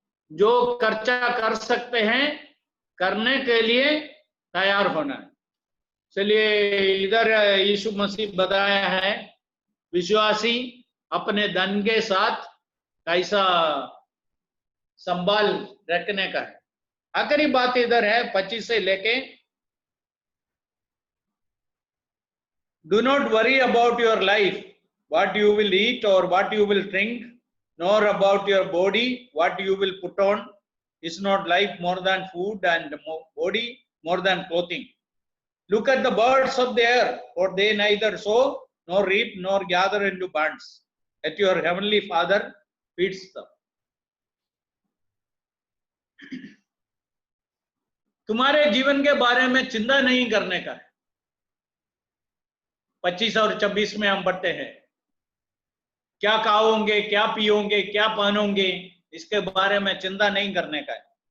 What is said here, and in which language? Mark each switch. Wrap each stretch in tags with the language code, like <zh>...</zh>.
<hi>जो खर्चा कर सकते हैं करने के लिए तैयार होना है। चलिए इधर यीशु मसीह बताया है विश्वासी अपने धन के साथ कैसा संभाल रखने का है। आखिरी बात इधर है 25 से लेके,</hi> <en>do not worry about your life, what you will eat or what you will drink, nor about your body, what you will put on. Is not life more than food and body more than clothing? Look at the birds of the air, for they neither sow nor reap nor gather into barns, yet your heavenly Father feeds them.</en> <hi>तुम्हारे जीवन के बारे में चिंता नहीं करने का है। 25 और 26 में हम पढ़ते हैं, क्या खाओगे, क्या पियोगे, क्या पहनोगे, इसके बारे में चिंता नहीं करने का है।</hi>